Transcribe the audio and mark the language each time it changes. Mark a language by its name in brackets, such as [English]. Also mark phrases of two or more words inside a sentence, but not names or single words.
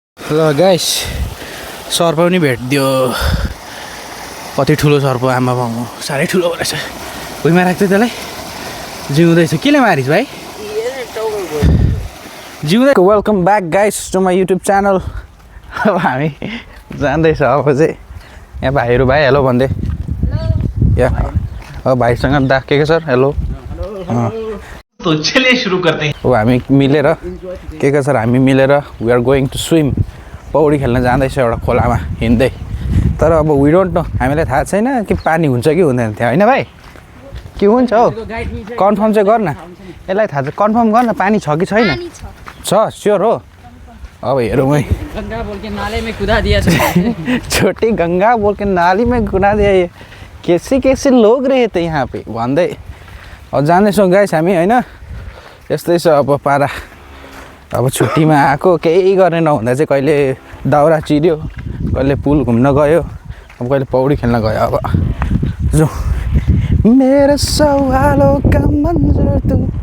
[Nepali] ल गाइस सर्प पनि भेटिदियो कति ठुलो सर्प आमा बाउ साह्रै ठुलो रहेछ भुइँमा राख्दै त्यसलाई जिउँदैछ केले मारिस् भाइ जिउँदै [English] welcome back guys to my YouTube channel [Nepali] अब हामी जाँदैछ अब चाहिँ यहाँ भाइहरू भाइ हेलो भन्दै यहाँ अब भाइसँग दा के सर हेलो [Hindi] तो चलिए शुरू करते हैं। [Nepali] अब हामी मिलेर के सर हामी मिलेर [English] we are going to swim [Nepali] पौडी खेल्न जाँदैछ एउटा खोलामा हिँड्दै तर अब [English] we don't know [Nepali] हामीलाई थाहा छैन कि पानी हुन्छ कि हुँदैन त्यहाँ होइन भाइ के हुन्छ हौ कन्फर्म चाहिँ गर्न यसलाई थाहा छ कन्फर्म गर्न पानी छ कि छैन छ स्योर हो अब हेरौँ है [Hindi] गंगा बोल के नाले में कूदा दिया छोटी गंगा बोल के नाली में कूदा दिया ये कैसे लोग रहे थे यहाँ पे [Nepali] भन्दै अब जाँदैछौँ गाइस हामी होइन यस्तै छ अब पारा अब छुट्टीमा आएको केही गर्ने नहुँदा चाहिँ कहिले दाउरा चिर्यो कहिले पुल घुम्न गयो अब कहिले पौडी खेल्न गयो अब जो मेरो सवालो का मन्जर तु